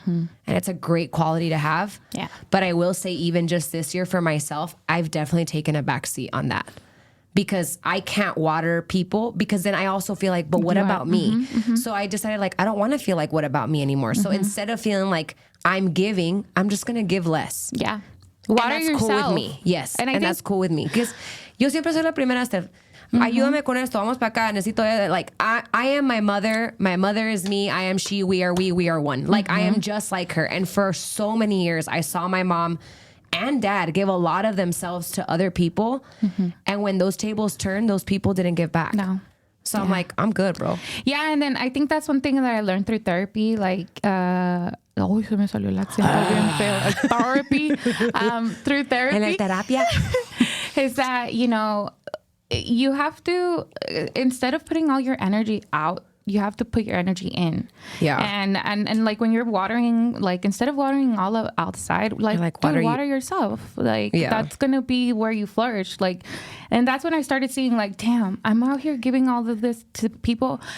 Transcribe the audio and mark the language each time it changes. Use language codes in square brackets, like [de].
[en] And it's a great quality to have. Yeah. But I will say, even just this year for myself, I've definitely taken a backseat on that. Because I can't water people, because then I also feel like, but what about me? So I decided, like, I don't want to feel like, what about me anymore? So instead of feeling like I'm giving, I'm just going to give less. Yeah. Water that's yourself. cool with me. Yes. And I think that's cool with me. Because [es] yo siempre soy la primera, Steph. Ayúdame con esto. Vamos para acá. Necesito, [en] like, I am my mother. My mother is me. I am she. We are we. We are one. Like, I am just like her. And for so many years, I saw my mom and dad give a lot of themselves to other people. And when those tables turned, those people didn't give back. No. So I'm like, I'm good, bro. Yeah, and then I think that's one thing that I learned through therapy. Like, [es] se me salió el acento bien feo. [en] Therapy. Through therapy. [es] En la terapia. [en] Is that, you know, you have to, instead of putting all your energy out, you have to put your energy in. Yeah. And like when you're watering, like instead of watering all of outside, like water yourself. Like that's going to be where you flourish. Like, and that's when I started seeing like, damn, I'm out here giving all of this to people.